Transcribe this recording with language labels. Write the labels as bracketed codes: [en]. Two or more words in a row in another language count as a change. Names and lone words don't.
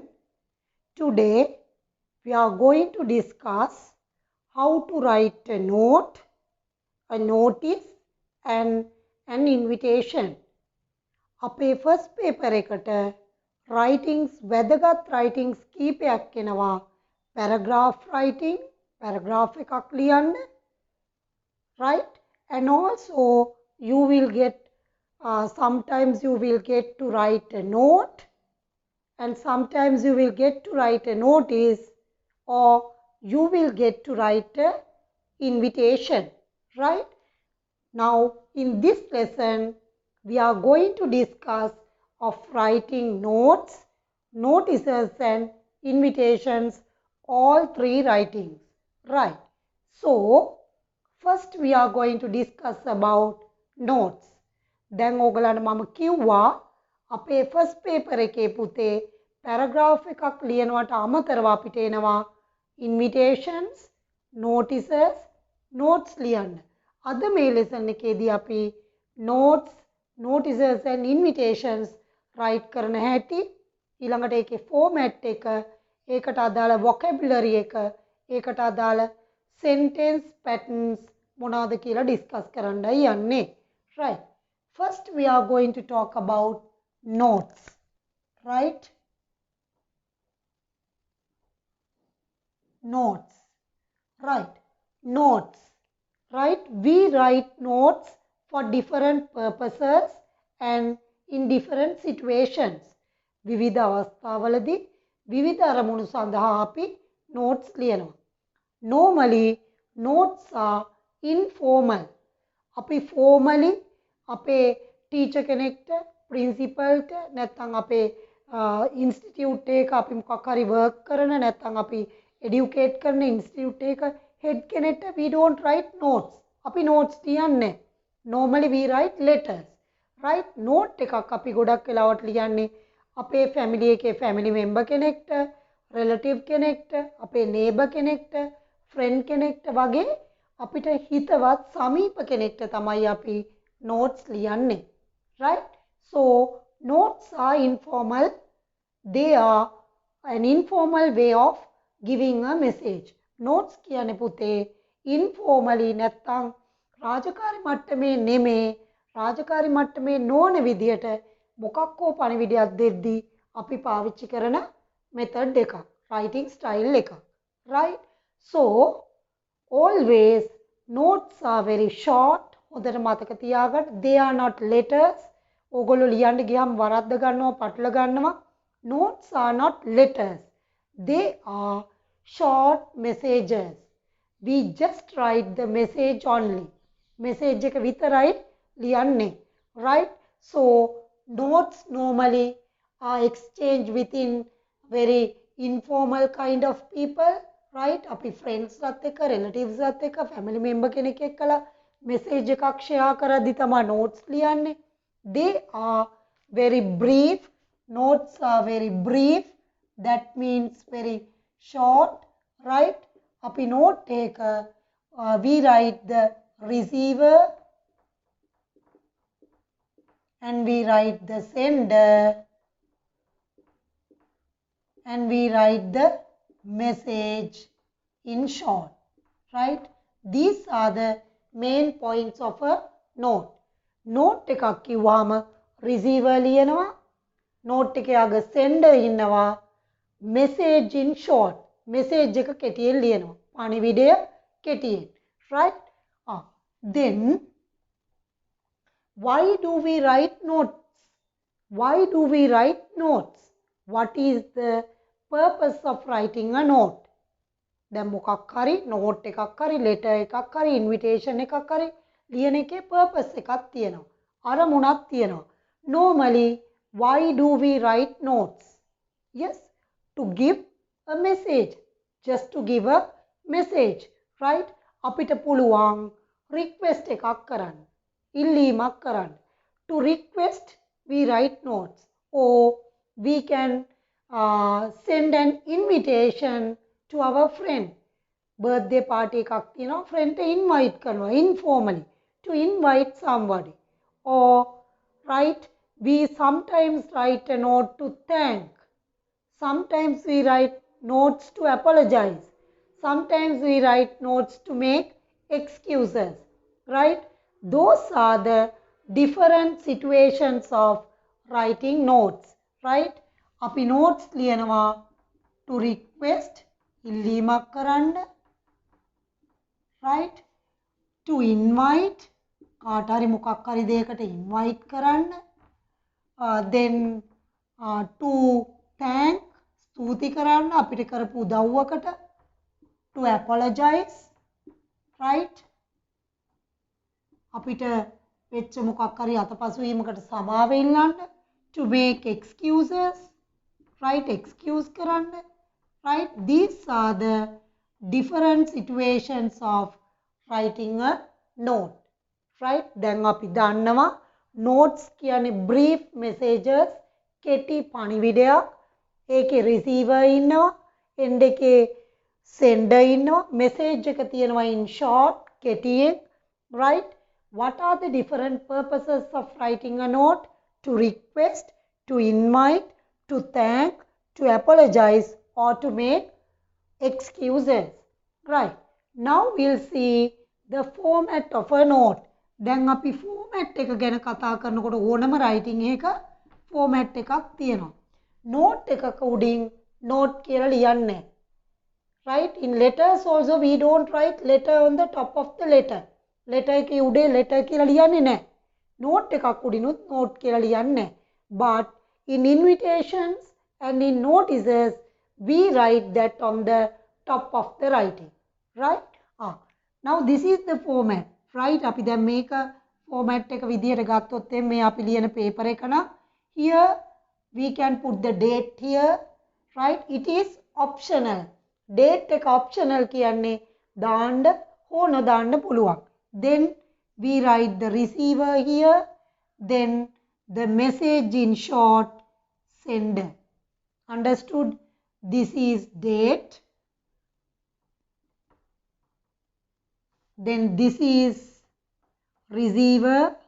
[en] Today we are going to discuss how to write a note, a notice and an invitation. [si] අපේ [en] first paper [si] එකට writings වැදගත් writings කීපයක් එනවා. [en] paragraph writing, [si] paragraph එකක් ලියන්න, [en] right? And also you will get sometimes you will get to write a note and sometimes you will get to write a notice or you will get to write a invitation, right? Now in this lesson we are going to discuss of writing notes, notices and invitations, all three writings, right? So first we are going to discuss about notes. [si] දැන් ඕගලන්ට මම කිව්වා අපේ [en] first paper [si] එකේ පුතේ පැරග්‍රාෆ් එකක් ලියනවට අමතරව අපිට එනවා [en] invitations, notices, notes [si] ලියන්න. අද මේ ලෙසන් එකේදී අපි [en] notes, notices and invitations write [si] කරන හැටි, ඊළඟට ඒකේ format එක, ඒකට අදාළ vocabulary එක, ඒකට අදාළ [en] sentence patterns [si] මොනවද කියලා discuss කරන්නයි යන්නේ. [en] Right. First we are going to talk about notes, right? Notes, right? Notes, right? We write notes for different purposes and in different situations. [si] විවිධ අවස්ථාවලදී විවිධ අරමුණු සඳහා අපි notes ලියනවා. [en] Normally notes are informal. [si] අපි formally අපේ ටීචර් කෙනෙක්ට, ප්‍රින්සිපල්ට, නැත්නම් අපේ ඉන්ස්ටිටියුට් එක අපි මොකක් හරි වර්ක් කරන, නැත්නම් අපි එඩියුකේට් කරන ඉන්ස්ටිටියුට් එක හෙඩ් කෙනෙක්ට [en] we don't write notes. [si] අපි notes ලියන්නේ. [en] Normally we write letters. [si] Right? note එකක් අපි ගොඩක් වෙලාවට ලියන්නේ අපේ ෆැමිලි එකේ [en] family member [si] කෙනෙක්ට, රිලටිව් කෙනෙක්ට, අපේ නේබර් කෙනෙක්ට, ෆ්‍රෙන්ඩ් කෙනෙක්ට වගේ අපිට හිතවත් සමීප කෙනෙක්ට තමයි අපි notes ලියන්නේ, right? [en] So notes are informal. They are an informal way of giving a message. [si] notes කියන්නේ පුතේ informally නැත්තම් රාජකාරී මට්ටමේ නෙමේ, රාජකාරී මට්ටමේ නොවන විදියට මොකක් හෝ පණිවිඩයක් දෙද්දී අපි පාවිච්චි කරන method එකක්, [en] writing style [si] එකක්, right? [en] So always notes are very short. [si] හොඳට මතක තියාගන්න, [en] they are not letters. [si] ඕගොල්ලෝ ලියන්න ගියාම වරද්ද ගන්නවා, පටල ගන්නවා. [en] notes are not letters. They are short messages. We just write the message only. [si] message එක විතරයි ලියන්නේ, [en] right? So notes normally are exchanged within very informal kind of people, right? [si] අපි friends වත් එක්ක, relatives වත් එක්ක, [en] family member [si] කෙනෙක් එක්කලා message එකක් share කරද්දි තමයි notes ලියන්නේ. [en] They are very brief. notes are very brief. that means very short, right? [si] අපි note එක [en] we write the receiver and we write the sender and we write the message in short, right? These are the main points of a note. [si] note එකක් කිව්වම receiver ලියනවා, note එකේ අග sender ඉන්නවා, [en] message in short, [si] message එක කෙටියෙන් ලියනවා, පණිවිඩය කෙටියෙන්, [en] right? Then why do we write notes? Why do we write notes? What is the purpose of writing a note? දැන් මොකක් හරි note එකක් හරි letter එකක් හරි invitation එකක් හරි ලියන එකේ purpose එකක් තියෙනවා, අරමුණක් තියෙනවා. Normally why do we write notes? Yes, to give a message, just to give a message, right? [si] අපිට පුළුවන් request එකක් කරන්න, ඉල්ලීමක් කරන්න. [en] To request we write notes, or we can send an invitation to our friend. birthday party [si] එකක් තියෙනවා, friend invite කරනවා [en] informally to invite somebody, or right? We sometimes write a note to thank. Sometimes we write notes to apologize. Sometimes we write notes to make excuses, right? Those are the different situations of writing notes, right? [si] අපි notes ලියනවා [en] to request [si] ඉල්ලීමක් කරන්න, [en] right? To invite [si] කාට හරි මොකක් හරි දෙයකට invite කරන්න, [en] then to thank [si] ස්තුති කරන්න අපිට කරපු උදව්වකට, [en] to apologize, right? [si] අපිට වෙච්ච මොකක් හරි අතපසුවීමකට සමාව ඉල්ලන්න, [en] to make excuses, right? [si] excuse කරන්න, right? [en] These are the different situations of writing a note, right? [si] දැන් අපි දන්නවා notes කියන්නේ [en] brief messages, [si] කෙටි පණිවිඩයක්. ඒකේ receiver ඉන්නවා, end එකේ sender ඉන්නවා, message එක තියෙනවා [en] in short, [si] කෙටියෙන්, right? [en] What are the different purposes of writing a note? To request, to invite, to thank, to apologize, or to make excuses, right? Now we'll see the format of a note. [si] දැන් අපි format එක ගැන කතා කරනකොට ඕනම writing එක format එකක් තියෙනවා. note එකක උඩින් note කියලා ලියන්නේ, [en] right? In letters also we don't write letter on the top of the letter. [si] letter එකේ උඩේ letter කියලා ලියන්නේ නැහැ. note එකක් උඩිනුත් note කියලා ලියන්නේ නැහැ. [en] But in invitations and in notices we write that on the top of the writing, right? Now this is the format, right? [si] අපි දැන් මේක format එක විදියට ගත්තොත් මේ අපි ලියන paper එක නම් [en] here we can put the date here, [si] right? [en] It is optional. [si] date එක optional කියන්නේ දාන්න හෝ නොදාන්න පුළුවන්. [en] Then we write the receiver here, then the message in short, sender. Understood? This is date. Then this is receiver.